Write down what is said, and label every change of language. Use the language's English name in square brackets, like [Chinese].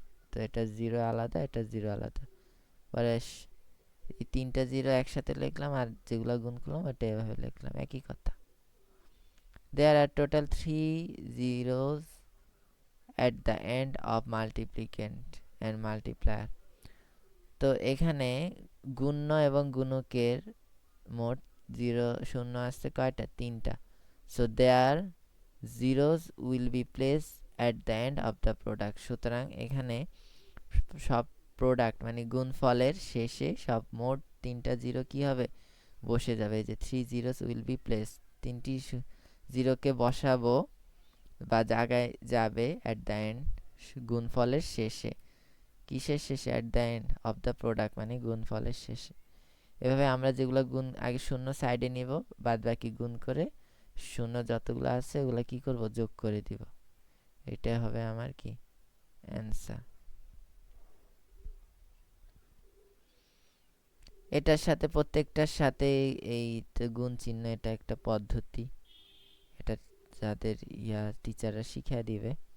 [Bangla] তো এটা জিরো আলাদা, এটা জিরো আলাদা, পরে এই তিনটা জিরো একসাথে লিখলাম, আর যেগুলো গুণ করলাম ওটা এভাবে লিখলাম, একই কথা। [English] There are total 3 zeros at the end of multiplicand and multiplier। [Bangla] তো এখানে গুণ্য এবং গুণকের মোট জিরো শূন্য আসছে কয়টা, তিনটা। [English] So there zeros will be placed at the end of the product। [Bangla] সুতরাং এখানে সব প্রোডাক্ট মানে গুণফলের শেষে সব মোট তিনটা জিরো কি হবে, বসে যাবে। যে [English] 3 zeros will be placed, [Bangla] তিনটি জিরোকে বসাবো বা জায়গায় যাবে at the end, গুণফলের শেষে। কিসের শেষে, [English] at the end of the product [Bangla] মানে গুণফলের শেষে। এভাবে আমরা যেগুলো গুণ আগে শূন্য সাইডে নিব, বাদ বাকি গুণ করে শূন্য যতগুলো আছে ওগুলো কি করব, যোগ করে দিব। এটা হবে আমার কি অ্যান্সার। এটার সাথে প্রত্যেকটার সাথে এই গুণ চিহ্ন, এটা একটা পদ্ধতি, এটা যাদের টিচাররা শিখিয়ে দিবে।